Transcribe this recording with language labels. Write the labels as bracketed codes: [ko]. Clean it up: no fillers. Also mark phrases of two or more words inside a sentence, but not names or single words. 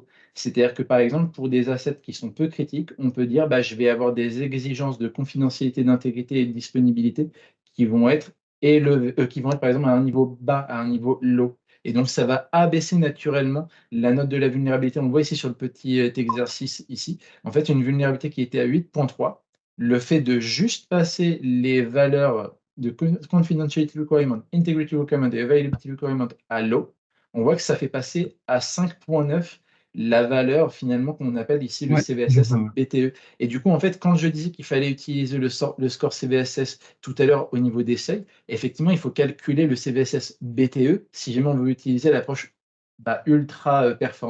[fr] C'est-à-dire que, par exemple, pour des assets qui sont peu critiques, on peut dire, je vais avoir des exigences de confidentialité, d'intégrité et de disponibilité qui vont être qui vont être, par exemple, à un niveau bas, à un niveau low. Et donc, ça va abaisser naturellement la note de la vulnérabilité. On le voit ici sur le petit exercice ici. En fait, une vulnérabilité qui était à 8.3, le fait de juste passer les valeurs de [en] confidentiality requirement, integrity requirement [fr] et [en] availability requirement [fr] à low, on voit que ça fait passer à 5.9 la valeur finalement qu'on appelle ici le Ouais, je CVSS vois. Ouais. BTE. Et du coup, en fait, quand je disais qu'il fallait utiliser le score CVSS tout à l'heure au niveau des seuils, effectivement, il faut calculer le CVSS BTE si jamais on veut utiliser l'approche ultra performante.